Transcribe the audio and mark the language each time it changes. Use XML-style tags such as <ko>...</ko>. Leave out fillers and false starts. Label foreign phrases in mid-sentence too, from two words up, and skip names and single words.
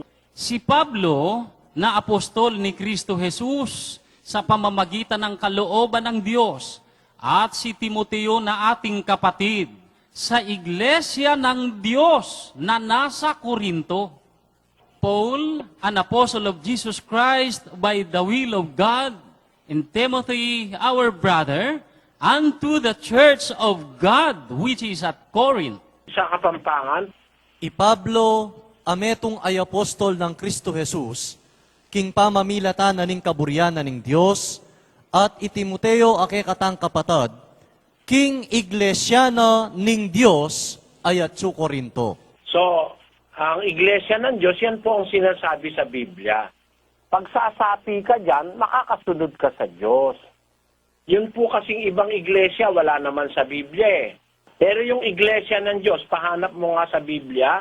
<tl>Si Pablo, na apostol ni Kristo Jesus, sa pamamagitan ng kalooban ng Diyos, at si Timoteo na ating kapatid, sa iglesia ng Diyos na nasa Korinto.</tl> <en>Paul, an apostle of Jesus Christ by the will of God, and Timothy, our brother, unto the church of God which is at Corinth.</en> <tl>Sa Kapampangan,</tl> <pam>Pablo, ametong ay apostol ng Kristo Jesus, king pamamilatan na ning kaburyanan ng Diyos, at Timoteo ake katang kapatad, king iglesyana ning Diyos ayat su Korinto.</pam> <tl>So, ang iglesia ng Diyos, yan po ang sinasabi sa Biblia. Pag sasapi ka dyan, makakasunod ka sa Diyos. Yun po kasing ibang iglesia, wala naman sa Biblia eh. Pero yung iglesia ng Diyos, pahanap mo nga sa Biblia.</tl>